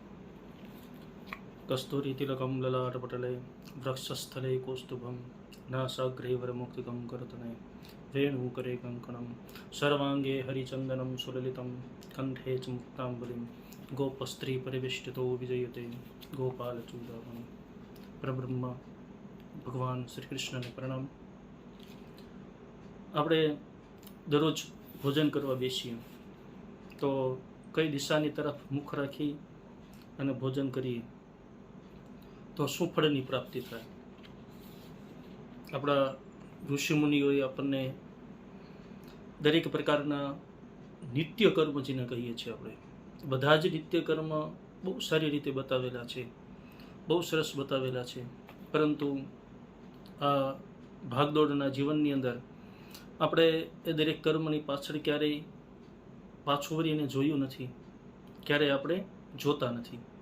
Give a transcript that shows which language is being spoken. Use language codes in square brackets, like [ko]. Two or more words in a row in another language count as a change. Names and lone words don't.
[sa] कस्तूरी तिलकम ललाटपटले वृक्षस्थले कौस्तुभम नासाग्रे वरमुक्तिकं करतने वेणुकरे कंकणं सर्वांगे हरिचंदनं सुललितं कंठे च मुक्तांबुलिं गोपस्त्री परिवेष्टितो विजयते गोपालचूडामणि। [gu] પરબ્રહ્મ ભગવાન શ્રી કૃષ્ણને પ્રણામ। આપણે દરરોજ ભોજન કરવા બેસીએ તો કઈ દિશાની તરફ મુખ રાખી અને ભોજન કરીએ તો શું ફળની પ્રાપ્તિ થાય? આપણા ઋષિમુનિઓએ આપણને દરેક પ્રકારના નિત્ય કર્મ જેને કહીએ છીએ આપણે બધા જ નિત્ય કર્મ બહુ સારી રીતે બતાવેલા છે, બહુ સરસ બતાવેલા છે, પરંતુ આ ભાગદોડના જીવનની અંદર આપણે એ દરેક કર્મની પાછળ ક્યારેય પાછું વળીને જોયું નથી, ક્યારેય આપણે જોતા નથી।